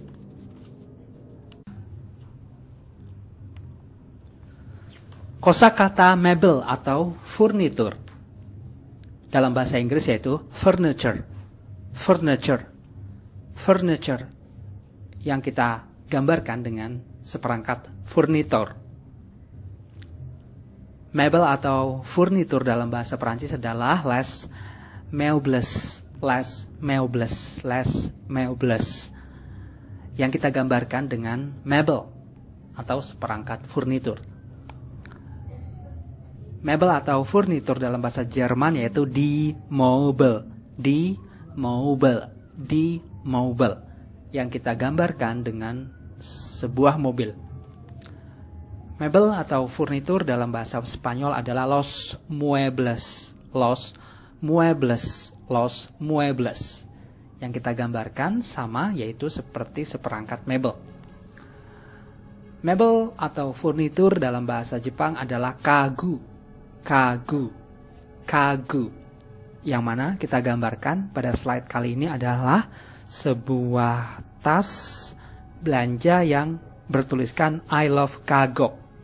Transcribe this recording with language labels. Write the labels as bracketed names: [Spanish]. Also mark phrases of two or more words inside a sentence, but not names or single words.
[Indonesian] Kosakata mebel atau furnitur dalam bahasa Inggris yaitu furniture. Furniture yang kita gambarkan dengan seperangkat furnitur. Mebel atau furnitur dalam bahasa Perancis adalah [French] les meubles [Indonesian] yang kita gambarkan dengan mebel atau seperangkat furnitur. Mebel atau furnitur dalam bahasa Jerman yaitu [German] die Mobile [Indonesian] yang kita gambarkan dengan sebuah mobil. Mebel atau furnitur dalam bahasa Spanyol adalah [Spanish] los muebles [Indonesian] yang kita gambarkan sama, yaitu seperti seperangkat mebel. Mebel atau furnitur dalam bahasa Jepang adalah kagu, yang mana kita gambarkan pada slide kali ini adalah sebuah tas belanja yang bertuliskan [English] I love [Indonesian] Kagok.